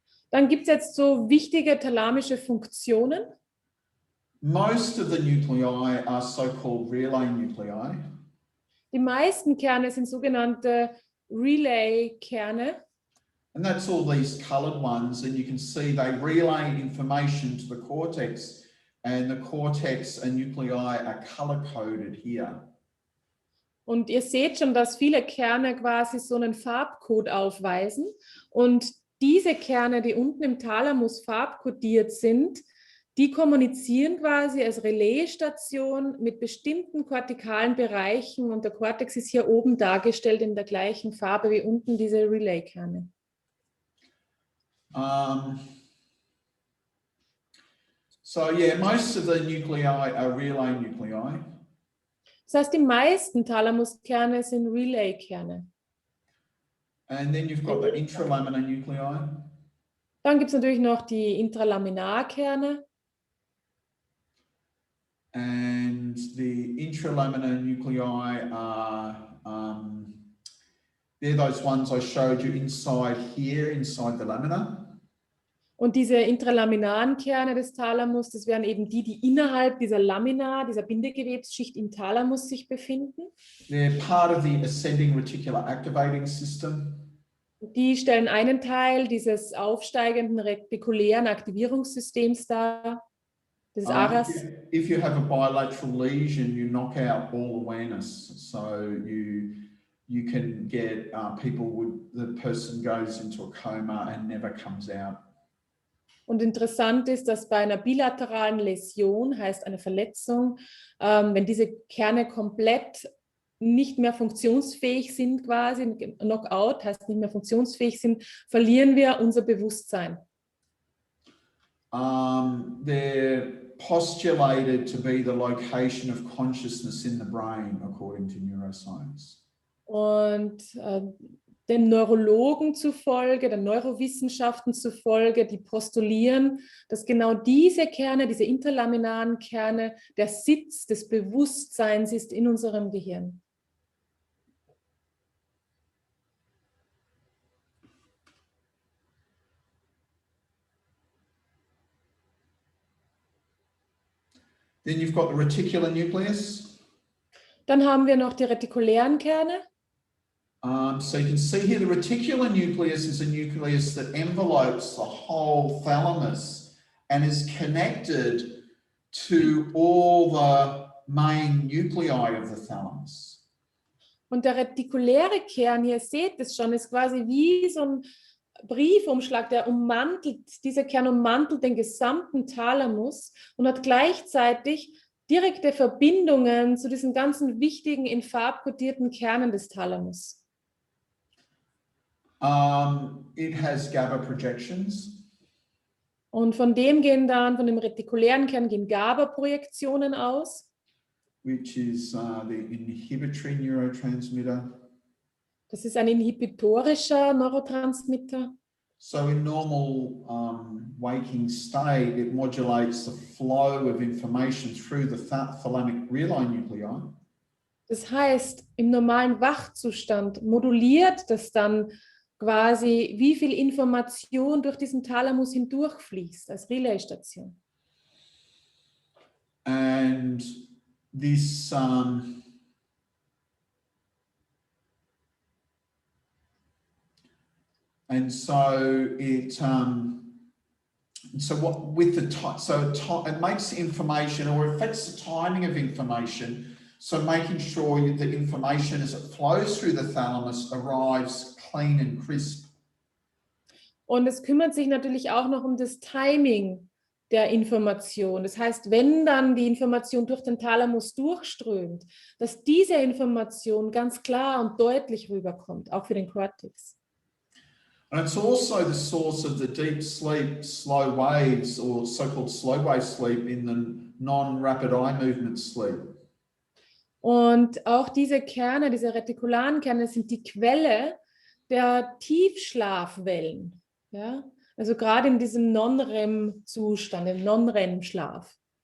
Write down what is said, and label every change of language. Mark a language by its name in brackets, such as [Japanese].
[German] Dann gibt es jetzt so wichtige thalamische Funktionen. [English] Most of the nuclei are so-called relay nuclei. [German] Die meisten Kerne sind sogenannte Relay-Kerne. [English] And that's all these colored ones, and you can see they relay information to the cortex, and the cortex and nuclei are color-coded here. [German] Und ihr seht schon, dass viele Kerne quasi so einen Farbcode aufweisen. Und diese Kerne, die unten im Thalamus farbkodiert sind, die kommunizieren quasi als Relaisstation mit bestimmten kortikalen Bereichen. Und der Kortex ist hier oben dargestellt in der gleichen Farbe wie unten diese Relay-Kerne. [English] So yeah, most of the nuclei are relay nuclei. [German] Das heißt, die meisten Thalamuskerne sind Relay-Kerne. [English] And then you've got the intralaminar nuclei. [German] Dann gibt es natürlich noch die Intralaminarkerne. [English] And the intralaminar nuclei are, they're those ones I showed you inside here, inside the lamina. [German] Und diese intralaminaren Kerne des Thalamus, das wären eben die, die innerhalb dieser Lamina, dieser Bindegewebsschicht im Thalamus sich befinden. [English] They're part of the ascending reticular activating system. [German] Die stellen einen Teil dieses aufsteigenden retikulären Aktivierungssystems dar. des Aras. [English] If you have a bilateral lesion, you knock out all awareness. So you can get the person goes into a coma and never comes out. [German] Und interessant ist, dass bei einer bilateralen Läsion, heißt eine Verletzung, wenn diese Kerne komplett nicht mehr funktionsfähig sind, quasi, Knockout heißt nicht mehr funktionsfähig sind, verlieren wir unser Bewusstsein. [English] They're postulated to be the location of consciousness in the brain, according to neuroscience. [German] Und den Neurologen zufolge, den Neurowissenschaften zufolge, die postulieren, dass genau diese Kerne, diese intralaminaren Kerne, der Sitz des Bewusstseins ist in unserem Gehirn. [English] Then you've got the reticular nucleus. [German] Dann haben wir noch die retikulären Kerne. [English] So you can see here the reticular nucleus is a nucleus that envelopes the whole thalamus and is connected to all the main nuclei of the thalamus. [German] Und der retikuläre Kern, ihr seht es schon, ist quasi wie so ein Briefumschlag, der dieser Kern ummantelt den gesamten Thalamus und hat gleichzeitig direkte Verbindungen zu diesen ganzen wichtigen, in Farb kodierten Kernen des Thalamus. [English] It has GABA projections. [German] Und von dem retikulären Kern gehen GABA-Projektionen aus. [English] Which is the inhibitory neurotransmitter. [German] Das ist ein inhibitorischer Neurotransmitter. [English] So in normal waking state, it modulates the flow of information through the thalamic relay nuclei. [German] Das heißt, im normalen Wachzustand moduliert das dann quasi, wie viel Information durch diesen Thalamus hindurchfließt als Relaisstation. [English] And this and so it it makes information, or affects the timing of information, so making sure that information as it flows through the thalamus arrives clean and crisp. [German] Und es kümmert sich natürlich auch noch um das Timing der Information. Das heißt, wenn dann die Information durch den Thalamus durchströmt, dass diese Information ganz klar und deutlich rüberkommt, auch für den Cortex. [English] And it's also the source of the deep sleep, slow waves, or so-called slow wave sleep in the non-rapid eye movement sleep. [German] Und auch diese Kerne, diese retikularen Kerne, sind die Quelle der Tiefschlafwellen. Ja? Also gerade in diesem Non-REM-Zustand, im Non-REM-Schlaf.